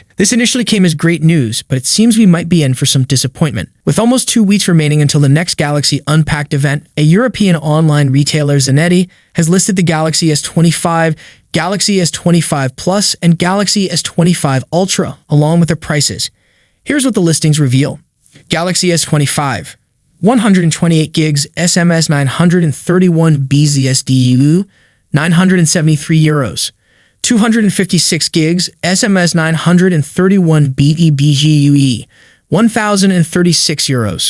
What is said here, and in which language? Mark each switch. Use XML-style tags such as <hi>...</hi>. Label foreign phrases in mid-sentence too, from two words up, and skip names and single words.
<en>This initially came as great news, but it seems we might be in for some disappointment. With almost 2 weeks remaining until the next Galaxy Unpacked event, a European online retailer, Zanetti, has listed the Galaxy S25, Galaxy S25 Plus, and Galaxy S25 Ultra, along with their prices. Here's what the listings reveal. Galaxy S25, 128 gigs, SMS 931 BZSDU, €973. 256 gigs, SMS 931 BEBGUE, €1,036.</en>